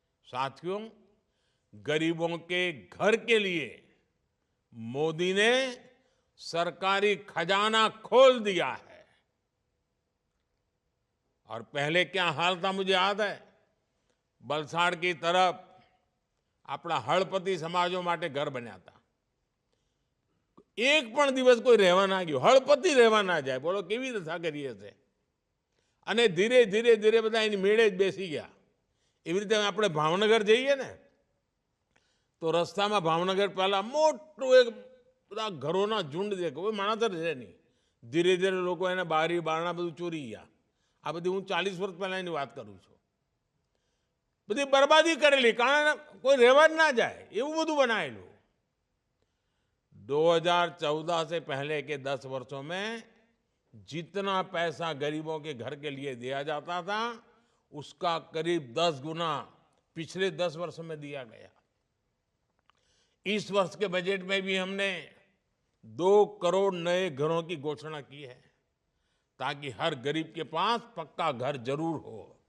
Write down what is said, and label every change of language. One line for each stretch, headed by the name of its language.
Hindi: साथियों, गरीबों के घर के लिए मोदी ने सरकारी खजाना खोल दिया है। और पहले क्या हाल था मुझे याद है, वलसाड़ की तरफ अपना हड़पति समाजों માટે घर बन्या था।
Gujarati: एक पण दिवस कोई રહેવા ના ગયો, હળપતિ રહેવા ના જાય, બોલો કેવી રીતે કરીએ છે। અને ધીરે ધીરે ધીરે બધા એની મેળે જ બેસી ગયા। એવી રીતે આપણે ભાવનગર જઈએ ને, તો રસ્તામાં ભાવનગર પહેલા મોટું એક બધા ઘરોના ઝુંડ દેખો, કોઈ માણસ જ રહે નહીં। ધીરે ધીરે લોકો એને બારી બારણા બધું ચોરી ગયા। આ બધી હું 40 વર્ષ પહેલા એની વાત કરું છું। બધી બરબાદી કરેલી, કારણ કોઈ રહેવા જ ના જાય એવું બધું બનાયેલું।
Hindi: 2014 से पहले के 10 वर्षों में जितना पैसा गरीबों के घर के लिए दिया जाता था, उसका करीब 10 गुना पिछले 10 वर्षों में दिया गया। इस वर्ष के बजट में भी हमने 2 करोड़ नए घरों की घोषणा की है, ताकि हर गरीब के पास पक्का घर जरूर हो।